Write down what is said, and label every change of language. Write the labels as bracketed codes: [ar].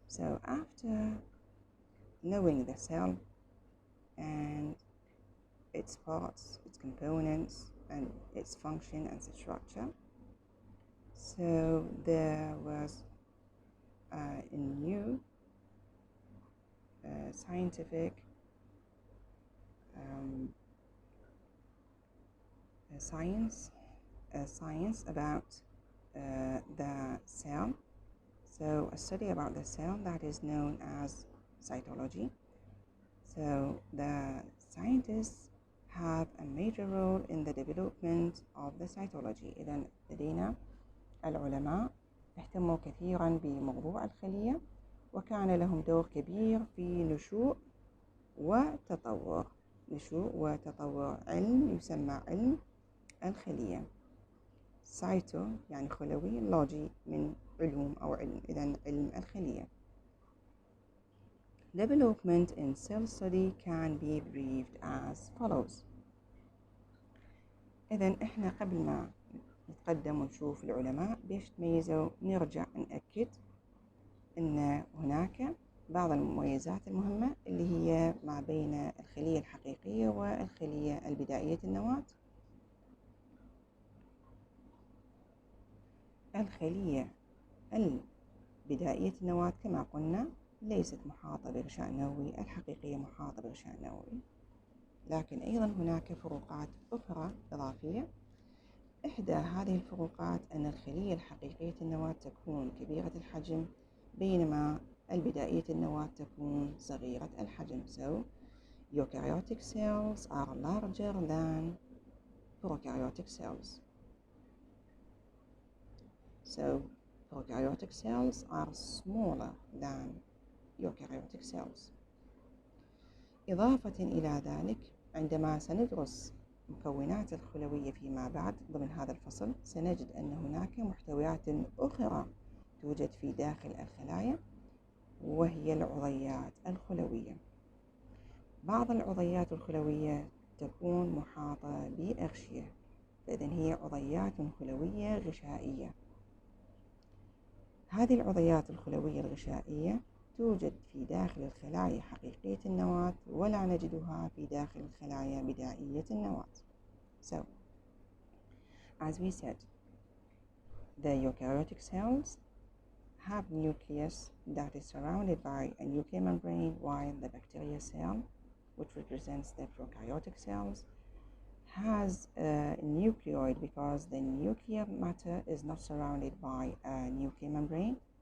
[en] So after knowing the cell and its parts, its components, and its function and its structure, so there was a new scientific science about the cell. So a study about the cell that is known as cytology. So the scientists have a major role in the development of the cytology. [ar] إذن لدينا العلماء اهتموا كثيرا بموضوع الخلية وكان لهم دور كبير في نشوء وتطور علم يسمى علم الخلية. سايتو يعني خلوي، لوجي من علوم أو علم، إذن علم الخلية. [en] Development in cell study can be briefed as follows. [ar] إذن إحنا قبل ما نتقدم ونشوف العلماء بيش تميزوا نرجع نأكد أن هناك بعض المميزات المهمة اللي هي ما بين الخلية الحقيقية والخلية البدائية النواة. الخلية البدائية النواة كما قلنا ليست محاطة بغشاء نووي، الحقيقية محاطة بغشاء نووي، لكن أيضا هناك فروقات أخرى إضافية. إحدى هذه الفروقات أن الخلية الحقيقية النواة تكون كبيرة الحجم بينما البدائية النواة تكون صغيرة الحجم. [en] So eukaryotic cells are larger than prokaryotic cells. So prokaryotic cells are smaller than eukaryotic cells. [ar] إضافة إلى ذلك، عندما سندرس مكونات الخلوية فيما بعد ضمن هذا الفصل، سنجد أن هناك محتويات أخرى توجد في داخل الخلايا، وهي العضيات الخلوية. بعض العضيات الخلوية تكون محاطة بأغشية، فإذن هي عضيات خلوية غشائية. هذه العضيات الخلوية الغشائية توجد في داخل الخلايا حقيقية النواة، ولا نجدها في داخل الخلايا بدائية النواة. [en] So, as we said, the eukaryotic cells have nucleus that is surrounded by a nuclear membrane, while the bacterial cell, which represents the prokaryotic cells, has a nucleoid because the nuclear matter is not surrounded by a nuclear membrane.